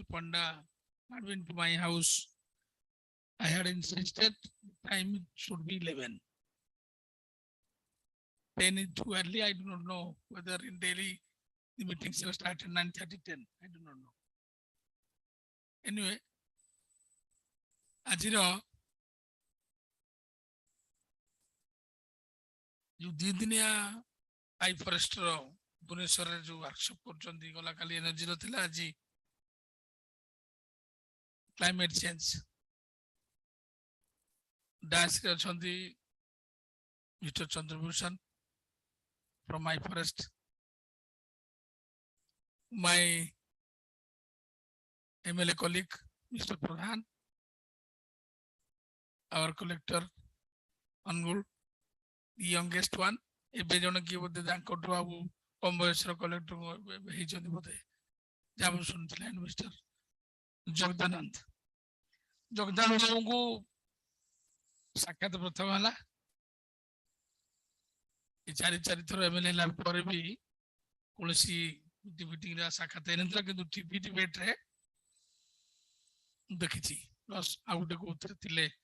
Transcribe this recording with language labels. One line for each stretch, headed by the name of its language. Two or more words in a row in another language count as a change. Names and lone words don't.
English: Panda had been to my house, I had insisted the time should be 11. 10 is too early. I do not know whether in Delhi the meetings will start at 9:30, 10. I do not know. Anyway,
Odia: ଆଜିର ଯୋଉ 2 ଦିନିଆ ଆଇ ଫରେଷ୍ଟର ଭୁବନେଶ୍ୱରରେ ଯୋଉ ୱାର୍କସପ୍ କରୁଛନ୍ତି, ଗଲା କାଲି ଏନର୍ଜିର ଥିଲା, ଆଜି
English: climate change.
Odia: ଡାସ୍ରେ ଅଛନ୍ତି ମିଷ୍ଟର ଚନ୍ଦ୍ରଭୂଷଣ
English: from my forest, my MLA colleague Mr. Pradhan, our collector Angul, the youngest one,
Odia: ଏବେ ଜଣେ କିଏ ବୋଧେ ତାଙ୍କଠୁ ଆଉ କମ ବୟସର କଲେକ୍ଟର ହେଇଛନ୍ତି ବୋଧେ, ଯାହା ମୁଁ ଶୁଣିଥିଲି, ମିଷ୍ଟର ଜଗଦାନନ୍ଦ। ଜଗଦାନନ୍ଦ ବାବୁଙ୍କୁ ସାକ୍ଷାତ ପ୍ରଥମ ହେଲା, ଏ ଚାରି ଥର ଏମଏଲଏ ହେଲା ପରେ ବି କୌଣସି ମିଟିଂରେ ସାକ୍ଷାତ ହେଇନଥିଲା, କିନ୍ତୁ
English: TV debate
Odia: ଦେଖିଛି, ପ୍ଲସ୍ ଆଉ ଗୋଟେ କୋଉଥିରେ ଥିଲେ।